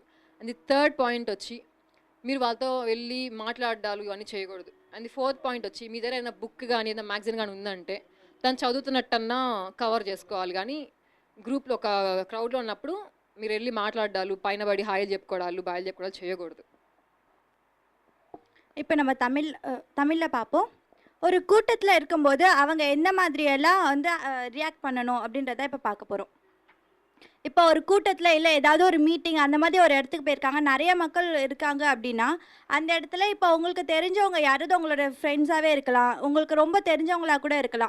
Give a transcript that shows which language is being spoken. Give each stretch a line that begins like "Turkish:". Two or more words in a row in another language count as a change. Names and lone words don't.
English: and the third point
Telugu: వచ్చి మీరు వాళ్ళతో వెళ్ళి మాట్లాడాలు ఇవన్నీ చేయకూడదు.
English: and the fourth point
Telugu: వచ్చి మీ దగ్గర ఏదైనా బుక్ కానీ ఏదైనా మ్యాగజైన్ కానీ ఉందంటే దాన్ని చదువుతున్నట్టన్నా కవర్ చేసుకోవాలి. కానీ గ్రూప్లో ఒక క్రౌడ్లో ఉన్నప్పుడు మీరు వెళ్ళి మాట్లాడాలు, పైన పడి హాయ్ చెప్పుకోవడాలు, బాయ్ చెప్పుకోవడాలు చేయకూడదు.
Tamil: இப்போ நம்ம தமிழில் பார்ப்போம். ஒரு கூட்டத்தில் இருக்கும்போது அவங்க எந்த மாதிரியெல்லாம் வந்து ரியாக்ட் பண்ணணும் அப்படின்றத இப்போ பார்க்க போகிறோம். இப்போ ஒரு கூட்டத்தில் இல்லை ஏதாவது ஒரு மீட்டிங் அந்த மாதிரி ஒரு இடத்துக்கு போயிருக்காங்க, நிறைய மக்கள் இருக்காங்க அப்படின்னா அந்த இடத்துல இப்போ உங்களுக்கு தெரிஞ்சவங்க யாராவது உங்களோட ஃப்ரெண்ட்ஸாகவே இருக்கலாம், உங்களுக்கு ரொம்ப தெரிஞ்சவங்களாக கூட இருக்கலாம்.